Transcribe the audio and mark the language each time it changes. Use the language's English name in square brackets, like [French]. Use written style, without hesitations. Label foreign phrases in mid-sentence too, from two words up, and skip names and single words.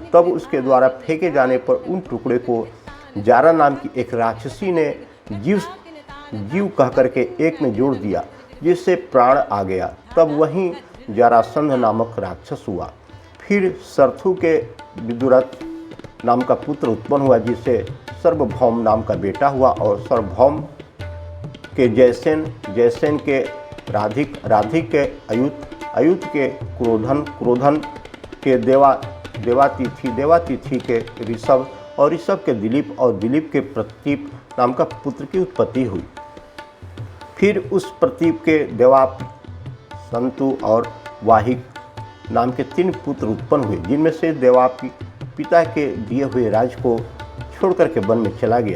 [Hindi] तब उसके द्वारा फेंके जाने पर उन टुकड़े को जारा नाम की एक राक्षसी ने जीव कह करके एक में जोड़ दिया जिससे प्राण आ गया। तब वहीं जरासंध नामक राक्षस हुआ। फिर सरथु के विदुरथ नाम का पुत्र उत्पन्न हुआ जिससे सर्वभौम नाम का बेटा हुआ और सर्वभौम के जयसेन, जयसेन के राधिक, राधिक के अयुत, अयुत के क्रोधन, क्रोधन के देवातिथि, देवातिथि के ऋषभ और ऋषभ के दिलीप और दिलीप के प्रतीप नाम का पुत्र की उत्पत्ति हुई। फिर उस प्रतीप के देवाप, संतु और वाहिक नाम के 3 पुत्र उत्पन्न हुए जिनमें से देवाप पिता के दिए हुए राज को छोड़कर के वन में चला गया।